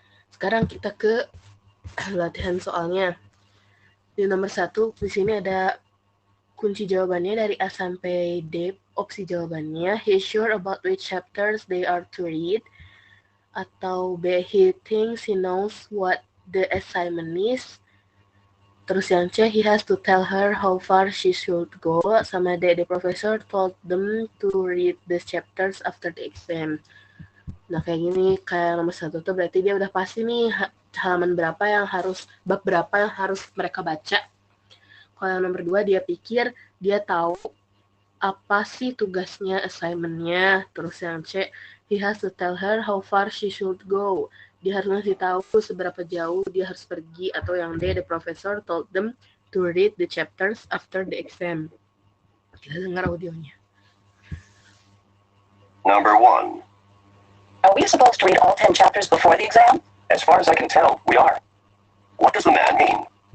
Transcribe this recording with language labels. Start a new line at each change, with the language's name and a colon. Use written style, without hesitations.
Indonesian: Sekarang kita ke latihan soalnya. Di nomor 1, di sini ada kunci jawabannya dari A sampai D, opsi jawabannya.
English: He's sure about which chapters they are to read.
Indonesian: Atau B,
English: he thinks he knows what the assignment is.
Indonesian: Terus yang C,
English: he has to tell her how far she should go.
Indonesian: Sama D,
English: the professor told them to read the chapters after the exam.
Indonesian: Nah kayak gini, kayak nomor 1 tuh berarti dia udah pasti nih halaman berapa yang harus, bab berapa yang harus mereka baca. Kalau yang nomor 2, dia pikir dia tahu apa sih tugasnya, assignment-nya. Terus yang C,
English: he has to tell her how far she should go.
Indonesian: Dia harus ngasih tahu seberapa jauh dia harus pergi. Atau yang D,
English: the professor told them to read the chapters after the exam.
Indonesian: Kita dengar audionya.
English: Number 1. Are we supposed to read all 10 chapters before the exam? As far as I can tell, we are. What does the man mean?